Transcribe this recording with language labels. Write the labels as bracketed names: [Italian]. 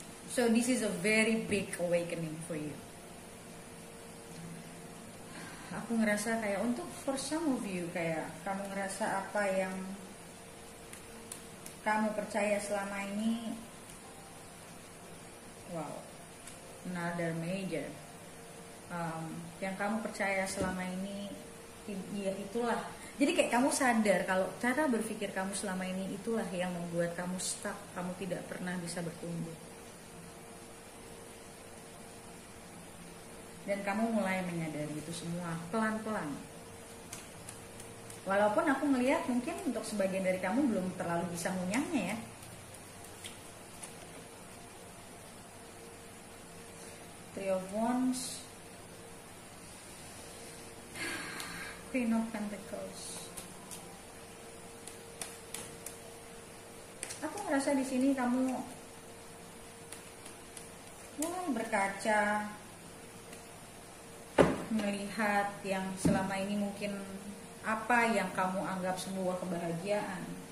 [English] So this is a very big awakening for you. [Indonesian] Aku ngerasa kayak untuk [English] for some of you, [Indonesian] kayak kamu ngerasa apa yang kamu percaya selama ini, wow, [English] another major, [Indonesian] yang kamu percaya selama ini, ya itulah. Jadi kayak kamu sadar kalau cara berpikir kamu selama ini itulah yang membuat kamu stuck, kamu tidak pernah bisa bertumbuh. Dan kamu mulai menyadari itu semua pelan-pelan. Walaupun aku melihat mungkin untuk sebagian dari kamu belum terlalu bisa ngunyahnya, ya. [English] Three of Wands, Queen of Pentacles. [Indonesian] Aku ngerasa di sini kamu mulai berkaca, melihat yang selama ini mungkin apa yang kamu anggap sebuah kebahagiaan.